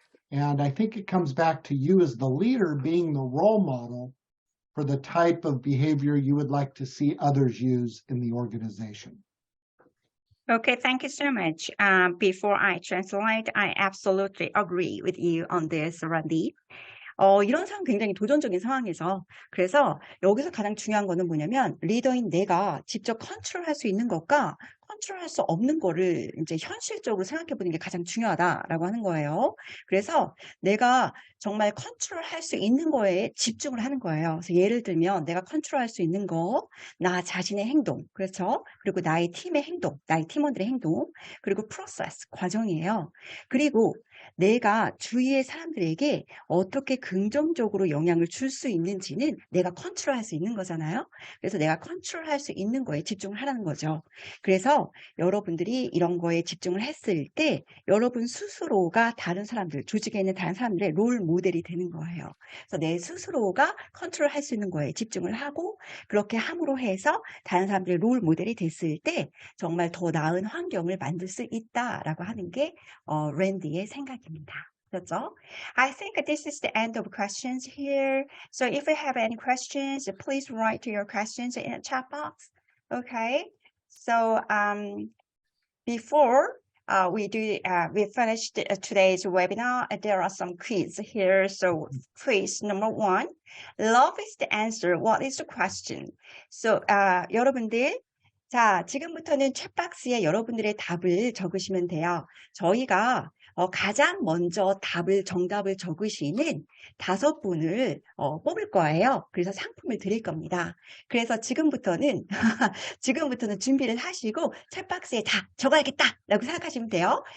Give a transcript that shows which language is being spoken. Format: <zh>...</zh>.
<en>And I think it comes back to you as the leader being the role model for the type of behavior you would like to see others use in the organization. Okay, thank you so much. Before I translate, I absolutely agree with you on this, Randy.</en> <ko>이런 상황 굉장히 도전적인 상황에서 그래서 여기서 가장 중요한 거는 뭐냐면 리더인 내가 직접 컨트롤할 수 있는 것과 컨트롤할 수 없는 거를 이제 현실적으로 생각해 보는 게 가장 중요하다라고 하는 거예요. 그래서 내가 정말 컨트롤할 수 있는 거에 집중을 하는 거예요. 그래서 예를 들면 내가 컨트롤할 수 있는 거, 나 자신의 행동, 그렇죠? 그리고 나의 팀의 행동, 나의 팀원들의 행동, 그리고 프로세스, 과정이에요. 그리고 내가 주위의 사람들에게 어떻게 긍정적으로 영향을 줄 수 있는지는 내가 컨트롤할 수 있는 거잖아요. 그래서 내가 컨트롤할 수 있는 거에 집중을 하라는 거죠. 그래서 여러분들이 이런 거에 집중을 했을 때 여러분 스스로가 다른 사람들, 조직에 있는 다른 사람들의 롤 모델이 되는 거예요. 그래서 내 스스로가 컨트롤할 수 있는 거에 집중을 하고 그렇게 함으로 해서 다른 사람들의 롤 모델이 됐을 때 정말 더 나은 환경을 만들 수 있다라고 하는 게 랜디의 생각입니다. 그렇죠?</ko> <en>I think this is the end of questions here. So if you have any questions, please write your questions in the chat box. Okay. So before we finished today's webinar, there are some quiz here. So quiz number 1, love is the answer. What is the question?</en> <ko>So 여러분들 자, 지금부터는 챗박스에 여러분들의 답을 적으시면 돼요. 저희가 가장 먼저 정답을 적으시는 5분을 뽑을 거예요. 그래서 상품을 드릴 겁니다. 그래서 지금부터는 준비를 하시고 챗박스에 다 적어야겠다라고 생각하시면 돼요.</ko>